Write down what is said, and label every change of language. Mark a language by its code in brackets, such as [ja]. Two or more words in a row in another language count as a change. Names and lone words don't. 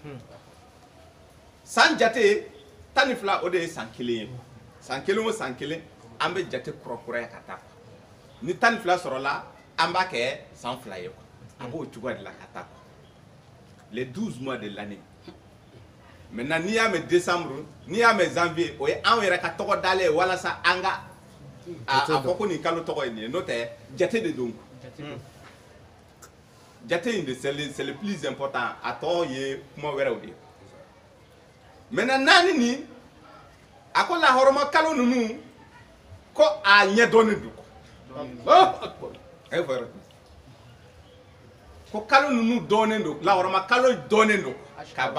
[bm] san jate 12 o de ye san kelen ye san kelen o san kelen an bɛ jate kurakuraya ka taa ni 12 sɔrɔla an b'a kɛ san 2 ye a b'o cogoya de la ka taa [fr] les 12 mois de l'année maintenant [bm] n'i y'a mɛn décembre n'i y'a mɛn janvier o ye anw yɛrɛ ka tɔgɔ dalen ye walasa an ka a fɔ ko nin kalo tɔgɔ ye nin ye n'o tɛ jate de don jate in de [fr] c'est le plus important [bm] a tɔ ye kuma wɛrɛw de ye maintenant naani nin a ko lahɔrɔma kalo ninnu ko a ɲɛdɔnnen don [ar] الله أكبر. [bm] a ye fɔ yɔrɔ ko kalo ninnu dɔnnen don lahɔrɔma kalo dɔnnen don ka ban